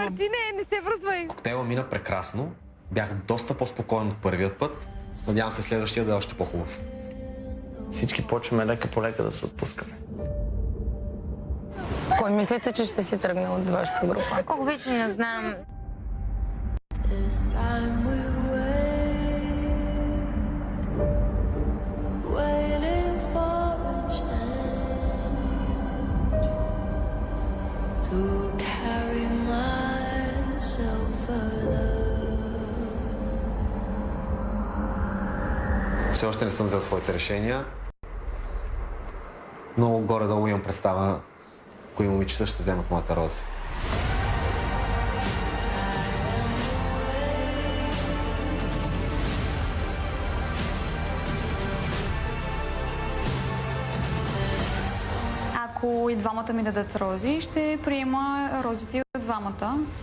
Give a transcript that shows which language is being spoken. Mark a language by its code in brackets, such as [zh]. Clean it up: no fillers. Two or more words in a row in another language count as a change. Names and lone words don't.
[bg] Мартине, не се връзвай. Коктейла мина прекрасно. Бях доста по-спокоен от първият път. Надявам се следващия да е още по-хубав. Всички почваме лека по лека да се отпускаме. Кой мислите, че ще си тръгне от вашата група? Ох, вече не знам. [en] Waiting for a chance to carry myself further. [bg] Все още не съм взел своите решения, но горе-долу имам представа кои момичета ще вземат моята роза. Ако и двамата ми дадат рози, ще приема розите от двамата.